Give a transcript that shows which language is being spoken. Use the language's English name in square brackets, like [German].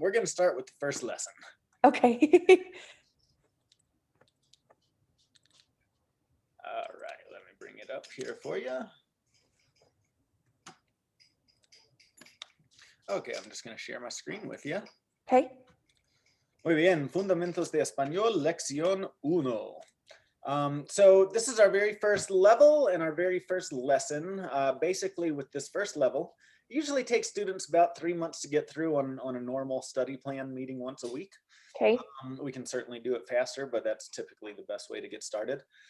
[English] We're going to start with the first lesson. Okay. All right, let me bring it up here for you. Okay, I'm just going to share my screen with you. Okay. [Spanish] Muy bien, Fundamentos de Español, Lección 1. [English] So this is our very first level and our very first lesson. Basically, with this first level, it usually takes students about 3 months to get through on a normal study plan meeting once a week. Okay. We can certainly do it faster, but that's typically the best way to get started.